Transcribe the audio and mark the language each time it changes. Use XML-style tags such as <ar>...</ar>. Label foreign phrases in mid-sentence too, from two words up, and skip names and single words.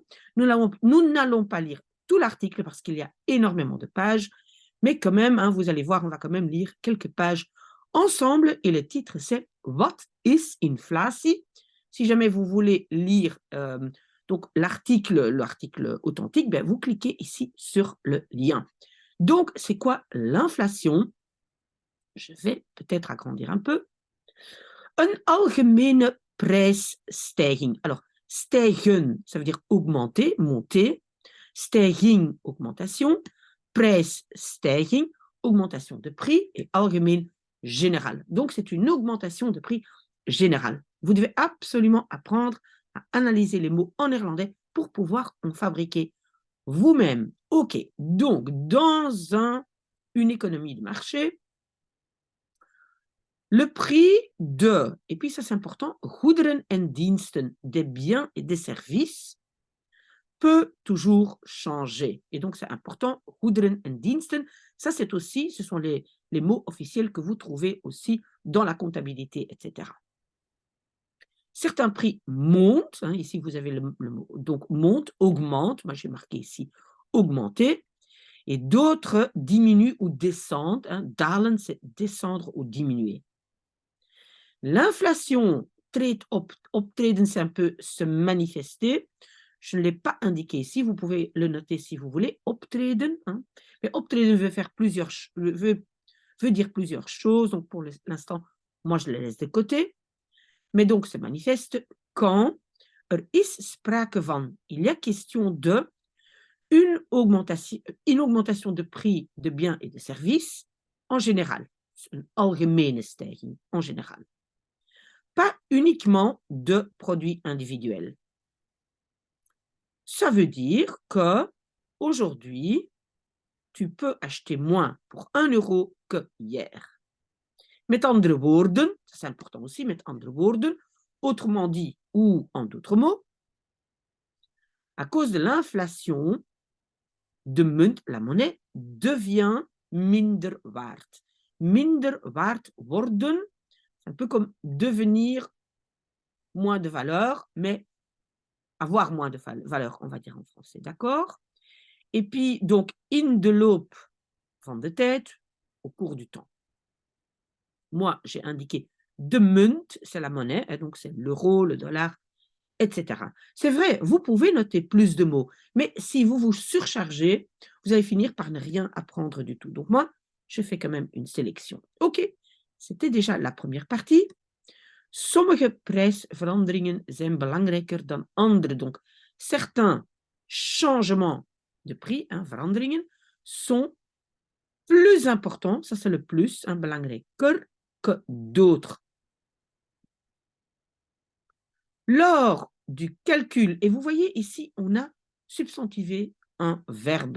<fr>Nous n'allons pas lire tout l'article parce qu'il y a énormément de pages, mais quand même, hein, vous allez voir, on va quand même lire quelques pages ensemble et le titre c'est</fr> <en>What is inflatie?</en> <fr>Si jamais vous voulez lire donc l'article authentique, ben, vous cliquez ici sur le lien. Donc, c'est quoi l'inflation? Je vais peut-être agrandir un peu.</fr> <nl>Een algemene prijsstijging.</nl> <fr>Alors, stijgen, ça veut dire augmenter, monter. Stijging, augmentation. Prijsstijging, augmentation de prix. Et algemeen, général. Donc, c'est une augmentation de prix générale. Vous devez absolument apprendre à analyser les mots en néerlandais pour pouvoir en fabriquer vous-même. OK. Donc, une économie de marché, le prix de, et puis ça c'est important,</fr> <nl>goederen en diensten,</nl> <fr>des biens et des services, peut toujours changer. Et donc c'est important,</fr> <nl>goederen en diensten,</nl> <fr>ça c'est aussi, ce sont les mots officiels que vous trouvez aussi dans la comptabilité, etc. Certains prix montent, hein, ici vous avez le mot, donc monte, augmente, moi j'ai marqué ici augmenter, et d'autres diminuent ou descendent, hein, dalen c'est descendre ou diminuer. L'inflation optreden, c'est un peu se manifester. Je ne l'ai pas indiqué ici, vous pouvez le noter si vous voulez, optreden. Hein. Mais optreden veut dire plusieurs choses, donc pour l'instant, moi je le laisse de côté. Mais donc, se manifeste quand</fr> <nl>is sprake van,</nl> <fr>il y a question de une augmentation de prix de biens et de services en général.</fr> <nl>Een algemene stijging</nl> <fr>en général. Pas uniquement de produits individuels. Ça veut dire que aujourd'hui, tu peux acheter moins pour 1 € que hier.</fr> <nl>Met andere woorden,</nl> <fr>c'est important aussi,</fr> <nl>met andere woorden,</nl> <fr>autrement dit ou en d'autres mots, à cause de l'inflation,</fr> <nl>de munt,</nl> <fr>la monnaie, devient</fr> <nl>minder waard. Minder waard worden,</nl> <fr>c'est un peu comme devenir moins de valeur, mais avoir moins de valeur, on va dire en français, d'accord? Et puis, donc,</fr> <nl>in de loop van de tijd,</nl> <fr>au cours du temps. Moi, j'ai indiqué</fr> <nl>de munt,</nl> <fr>c'est la monnaie, et donc c'est l'euro, le dollar, etc. C'est vrai, vous pouvez noter plus de mots, mais si vous vous surchargez, vous allez finir par ne rien apprendre du tout. Donc moi, je fais quand même une sélection. OK, c'était déjà la première partie.</fr> <nl>Sommige prijsveranderingen zijn belangrijker dan andere.</nl> <fr>Donc, certains changements de prix, hein, veranderingen, sont plus importants, ça c'est le plus, hein, belangrijker, que d'autres. Lors du calcul, et vous voyez ici, on a substantivé un verbe.</fr>